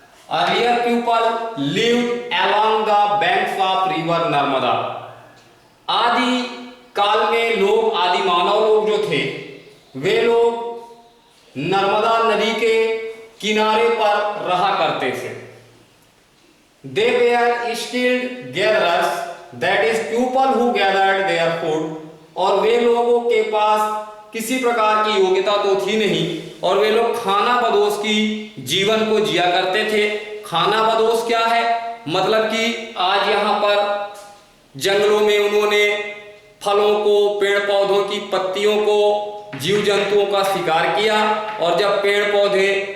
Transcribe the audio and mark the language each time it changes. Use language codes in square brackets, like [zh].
[en] Earlier people lived along the banks of river Narmada. [hi] आदि काल में लोग, आदि मानव लोग जो थे वे लोग नर्मदा नदी के किनारे पर रहा करते थे। [en] They were skilled gatherers, that is people who gathered their food। [hi] और वे लोगों के पास किसी प्रकार की योग्यता तो थी नहीं और वे लोग खाना बदोश की जीवन को जिया करते थे। खाना बदोश क्या है? मतलब कि आज यहाँ पर जंगलों में उन्होंने फलों को, पेड़ पौधों की पत्तियों को, जीव जंतुओं का शिकार किया और जब पेड़ पौधे